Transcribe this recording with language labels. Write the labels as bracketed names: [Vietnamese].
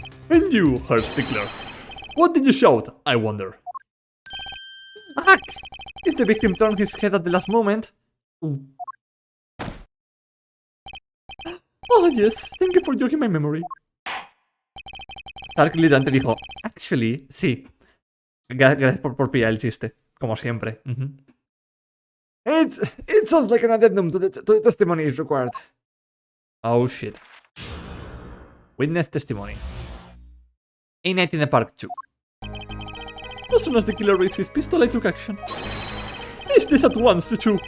[English] And you, Herr Stickler? What did you shout, I wonder? Attack! If the victim turned his head at the last moment... Oh yes, thank you for jogging my memory. [Spanish] Tark gritante dijo, actually, sí. Gracias por pillar el chiste, como siempre. [English] It sounds like an addendum to the testimony is required. Oh shit. Witness testimony. A night in the park 2. As soon as the killer raised his pistol, I took action. Is this at once the two?